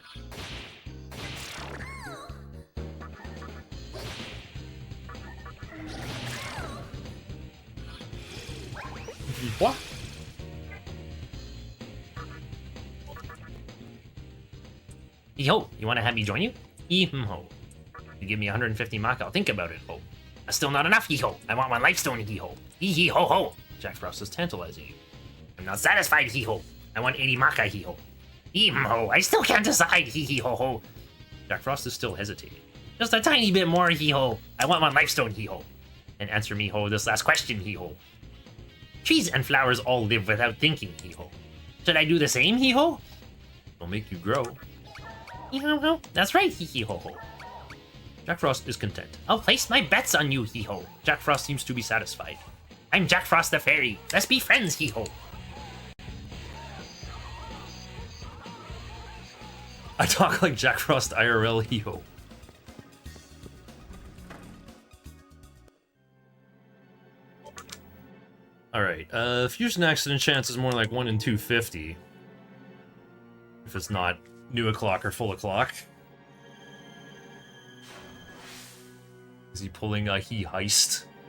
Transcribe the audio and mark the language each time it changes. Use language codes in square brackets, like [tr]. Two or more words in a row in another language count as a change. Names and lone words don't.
[en] What? Yo, you want to have me join you? Hee-ho. You give me 150 maka, I'll think about it, ho. That's still not enough, hee-ho. I want 1 lifestone, hee-ho. Hee-hee-ho-ho. Jack Frost is tantalizing you. I'm not satisfied, hee-ho. I want 80 maka, hee-ho. Hee-ho. I still can't decide, hee-hee-ho-ho. Jack Frost is still hesitating. Just a tiny bit more, hee-ho. I want 1 lifestone, hee-ho. And answer me, ho, this last question, hee-ho. Trees and flowers all live without thinking, hee-ho. Should I do the same, hee-ho? It'll make you grow. Hee-ho-ho. That's right, hee-hee-ho-ho. Jack Frost is content. I'll place my bets on you, hee-ho. Jack Frost seems to be satisfied. I'm Jack Frost the Fairy. Let's be friends, hee-ho. I talk like Jack Frost IRL hee-ho. Alright, fusion accident chance is more like 1 in 250. If it's not new o'clock or full o'clock. Is he pulling a he heist?